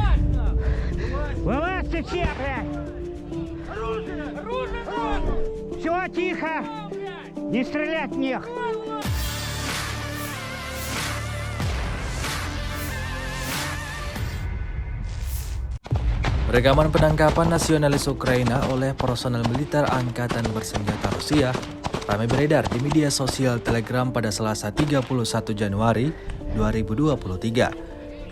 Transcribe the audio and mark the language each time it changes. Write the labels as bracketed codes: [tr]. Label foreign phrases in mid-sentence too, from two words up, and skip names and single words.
[ru] Вылазьте все, блядь! Все, тихо! Не стрелять в них! [id] Rekaman penangkapan nasionalis Ukraina oleh personel militer Angkatan Bersenjata Rusia ramai beredar di media sosial Telegram pada Selasa 31 Januari 2023.